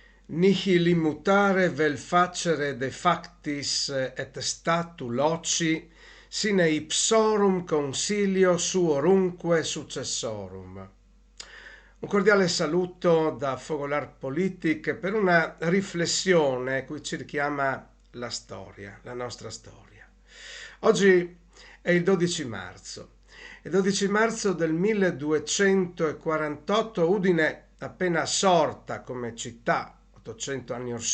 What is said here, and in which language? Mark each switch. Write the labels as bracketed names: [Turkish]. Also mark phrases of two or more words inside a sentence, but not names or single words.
[Latin] Nihil immutare vel facere de factis et statu loci, sine ipsorum consilio suorunque successorum. [Italian] Un cordiale saluto da Fogolar Politic per una riflessione cui ci richiama la storia, la nostra storia. Oggi è il 12 marzo. Il 12 marzo del 1248 Udine, appena sorta come città 800 anni or